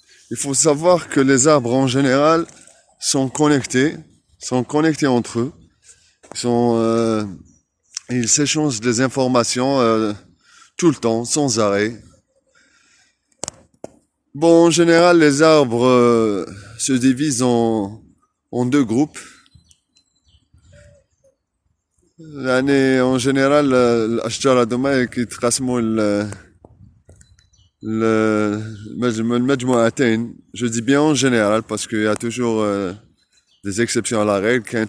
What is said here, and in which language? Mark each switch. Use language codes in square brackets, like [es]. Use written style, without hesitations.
[fr] Il faut savoir que les arbres en général sont connectés entre eux. Ils s'échangent des informations tout le temps, sans arrêt. Bon, en général, les arbres se divisent en 2 groupes. En général, [ar] الأشجار هادوما كيتقسموا المجموعتين. [fr] Je dis bien en général parce qu'il y a toujours des exceptions à la règle.